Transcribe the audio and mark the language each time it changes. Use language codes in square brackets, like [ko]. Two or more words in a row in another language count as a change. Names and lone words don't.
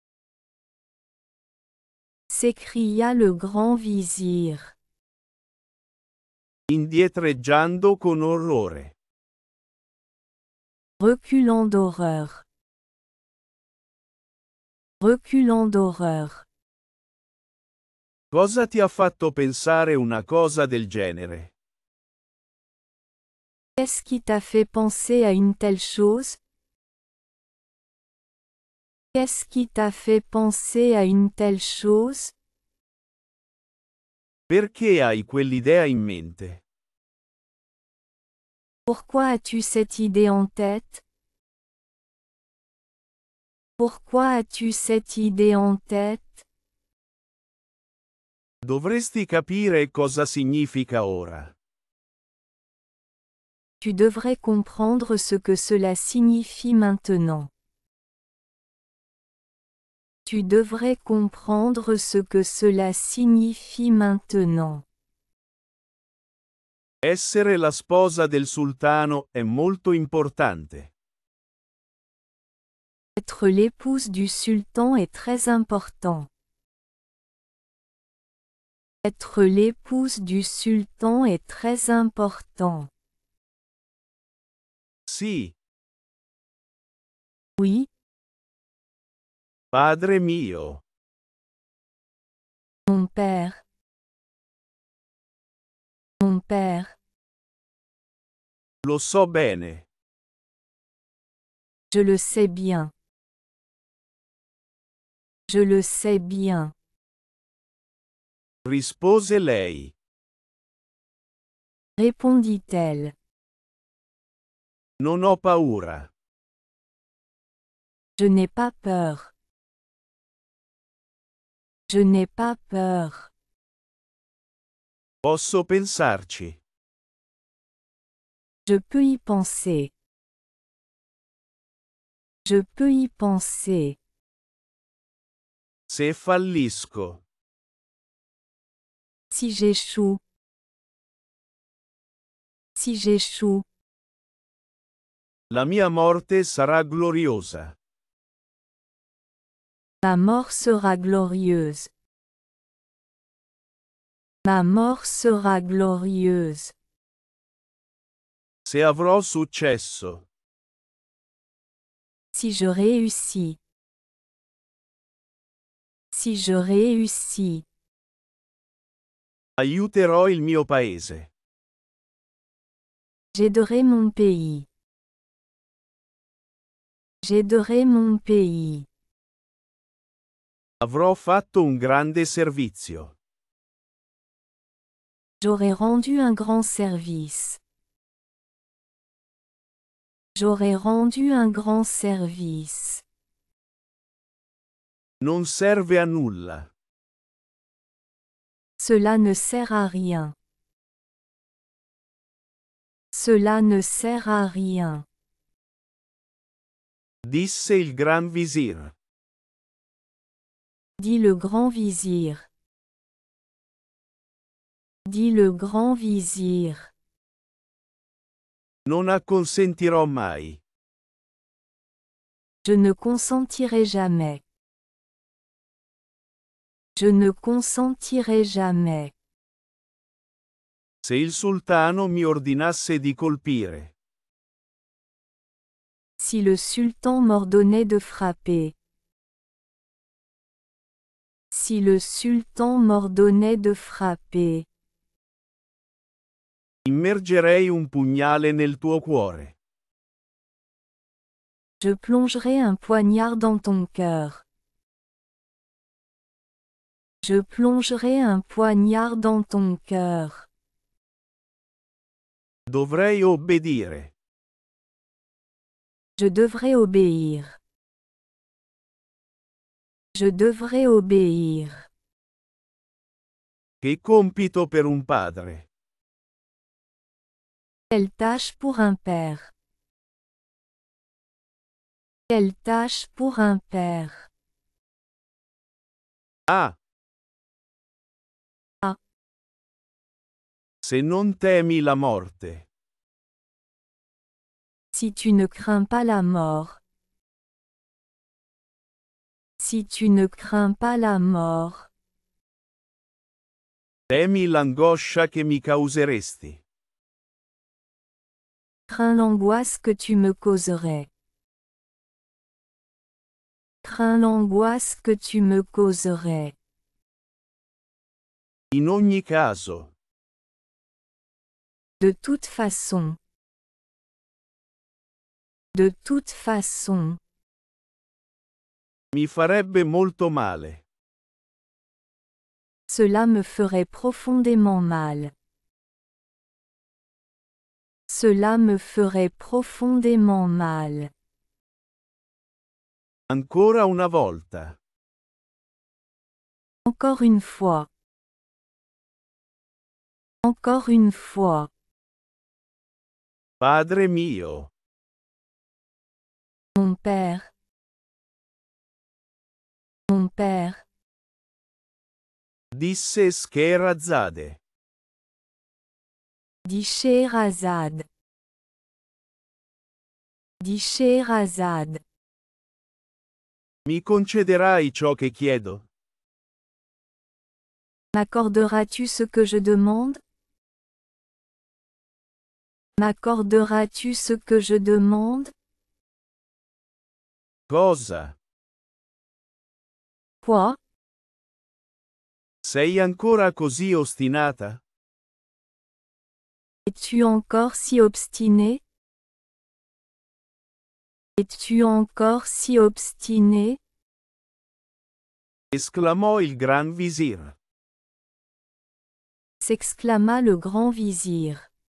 [fr] S'écria le grand vizir. [it] Indietreggiando con orrore. [fr] Reculant d'horreur. Reculant d'horreur. [it] Cosa ti ha fatto pensare una cosa del genere? [fr] Qu'est-ce qui t'a fait penser à une telle chose? Qu'est-ce qui t'a fait penser à une telle chose? [it] Perché hai quell'idea in mente? [fr] Pourquoi as-tu cette idée en tête? Pourquoi as-tu cette idée en tête? [it] Dovresti capire cosa significa ora. [fr] Tu devrais comprendre ce que cela signifie maintenant. Tu devrais comprendre ce que cela signifie maintenant. [it] Essere la sposa del sultano è molto importante. [fr] Être l'épouse du sultan est très important. Être l'épouse du sultan est très important. [it] Sì, [fr] Oui, [it] padre mio. [fr] mon père. Mon père. [it] Lo so bene. [fr] Je le sais bien. Je le sais bien. [it] Rispose lei. [fr] Répondit-elle. [it] Non ho paura. [fr] Je n'ai pas peur. Je n'ai pas peur. [it] Posso pensarci. [fr] Je peux y penser. Je peux y penser. [it] Se fallisco. [fr] Si j'échoue. Si j'échoue. [it] La mia morte sarà gloriosa. [fr] Ma mort sera glorieuse. Ma mort sera glorieuse. [it] Se avrò successo. [fr] Si je réussis. Si je réussis. [it] Aiuterò il mio paese. [fr] J'aiderai mon pays. J'aiderai mon pays. [it] Avrò fatto un grande servizio. [fr] J'aurai rendu un grand service. J'aurai rendu un grand service. [it] Non serve a nulla. [fr] Cela ne sert à rien. Cela ne sert à rien. [it] Disse il Gran Visir. [fr] Dit le grand vizir. Dit le grand vizir. [it] Non acconsentirò mai. [fr] Je ne consentirai jamais. Je ne consentirai jamais. [it] Se il sultano mi ordinasse di colpire. [fr] Si le sultan m'ordonnait de frapper. Si le sultan m'ordonnait de frapper. [it] Immergerei un pugnale nel tuo cuore. [fr] Je plongerai un poignard dans ton cœur. Je plongerai un poignard dans ton cœur. [it] Dovrei obbedire. [fr] Je devrais obéir. Je devrais obéir. [it] Che compito per un padre. [fr] Quelle tâche pour un père. Quelle tâche pour un père. Ah! Ah. [it] Se non temi la morte. [fr] Si tu ne crains pas la mort. Si tu ne crains pas la mort. [it] Temi l'angoscia che mi causeresti. [fr] Crains l'angoisse que tu me causerais. Crains l'angoisse que tu me causerais. [it] In ogni caso. [fr] De toute façon. De toute façon. [it] Mi farebbe molto male. [fr] Cela me ferait profondément mal. Cela me ferait profondément mal. [it] Ancora una volta. [fr] Encore une fois. Encore une fois. [it] Padre mio. [fr] Mon père. Mon père. [it] Disse Scheherazade. [fr] Dit Scheherazade. Dit Scheherazade. [it] Mi concederai ciò che chiedo? [fr] M'accorderas-tu ce que je demande? M'accorderas-tu ce que je demande? [it] Cosa? [fr] Quoi? [it] Sei ancora così ostinata? [fr] Es-tu encore si obstiné? Es-tu encore si obstiné? [it] Esclamò il Gran Visir. [fr] S'exclama le grand vizir.